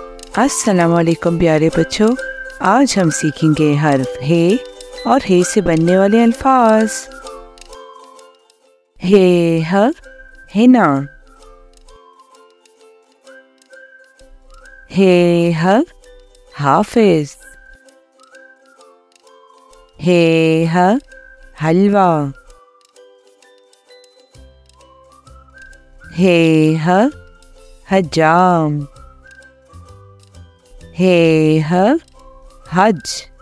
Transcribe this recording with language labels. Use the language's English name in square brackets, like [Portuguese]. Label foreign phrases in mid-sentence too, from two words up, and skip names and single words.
[Arabic] السلام علیکم [Urdu] پیارے بچوں، آج ہم سیکھیں گے حرف حے اور حے سے بننے والے الفاظ. हे ह हिना, हे ह हाफिज, हे ह हलवा, हे ह हजाम, हे ह हज,